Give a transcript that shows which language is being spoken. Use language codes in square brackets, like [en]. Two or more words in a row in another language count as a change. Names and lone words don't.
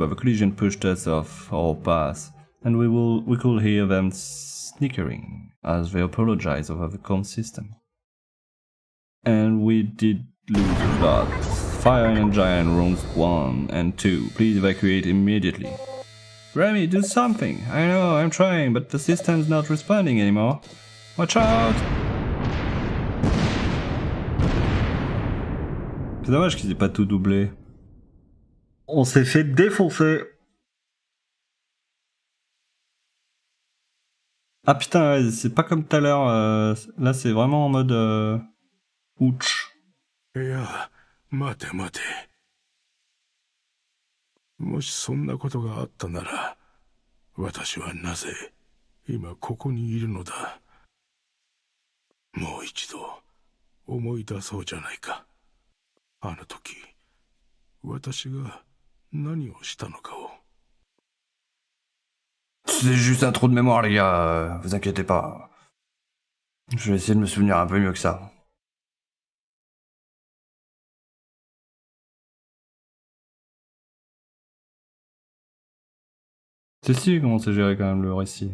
[en] The collision pushed us off our path, and we could hear them snickering as they apologized over the comm system. And we did lose a lot. Fire Engine rooms 1 and 2. Please evacuate immediately. Remy, do something! I know, I'm trying, but the system's not responding anymore. Watch out! [fr] C'est dommage qu'ils aient pas tout doublé. On s'est fait défoncer! Ah putain, c'est pas comme tout à l'heure, là c'est vraiment en mode ouch. [ja] いや、待て待て。もしそんなことがあったなら、私はなぜ今ここにいるのだ。もう一度思い出そうじゃないか。あの時、私が何をしたのかを。 [fr] C'est juste un trou de mémoire, les gars, vous inquiétez pas. Je vais essayer de me souvenir un peu mieux que ça. C'est si comment c'est géré quand même le récit.